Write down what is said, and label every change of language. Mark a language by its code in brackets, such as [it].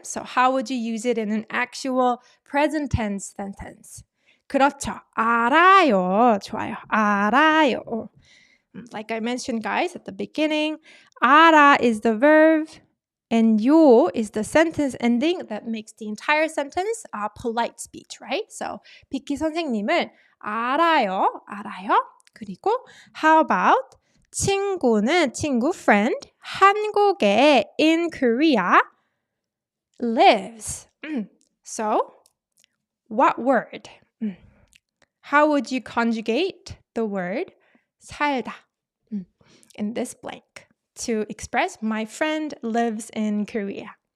[en] So how would you use it in an actual present tense sentence? [ko] 그렇죠. 알아요. 좋아요. 알아요. [en] Like I mentioned, guys, at the beginning, 알아 is the verb and 요 is the sentence ending that makes the entire sentence polite speech, right? [ko] So 비키 선생님을 알아요. [en] 그리고 how about 친구, friend, 한국에 in Korea lives. So, what word? How would you conjugate the word 살다 in this blank to express my friend lives in Korea?